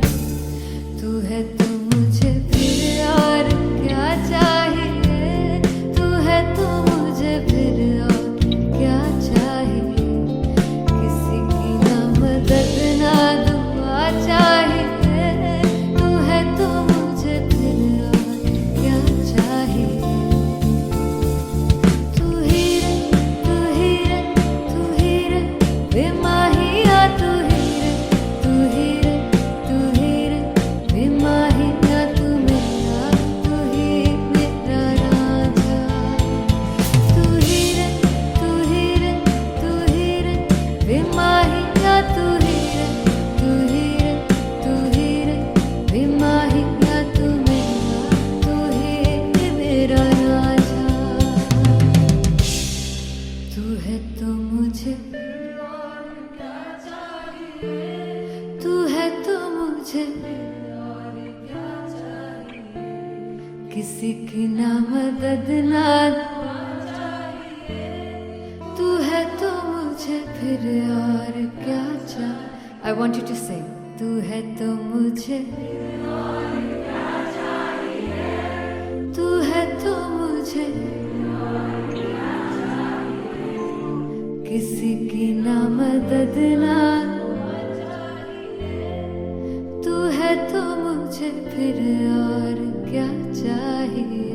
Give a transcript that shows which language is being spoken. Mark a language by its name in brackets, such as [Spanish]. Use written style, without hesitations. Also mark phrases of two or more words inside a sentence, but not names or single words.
[Hindi] तू है तो मुझे फिर और क्या चाहिए, तू है तो मुझे फिर और क्या चाहिए। किसी की ना मदद ना दुआ चाहिए, तू है तो मुझे फिर और क्या चाहिए। तू ही रे, तू ही रे, तू ही रे बेमाहिया, तू ही रे, तू ही रे, तू ही रे बेमाहिया। तू मेरा, तू ही मेरा राजा। तू ही रे, तू ही रे, तू ही रे बेमाहिया, तू ही रे, तू ही रे, तू ही रे बेमाहिया। तू मेरा, तू ही मेरा राजा। तू है तो मुझे और क्या चाहिए, तू है तो मुझे और क्या चाहिए। किसी की ना मदद ना दुआ चाहिए, तू है तो मुझे फिर और क्या चाहिए। [English] I want you to sing. [Hindi] तू है तो मुझे और क्या चाहिए, तू है तो मुझे और क्या चाहिए। किसी की ना मदद ना दुआ चाहिए, तू है तो मुझे फिर और क्या चाहिए।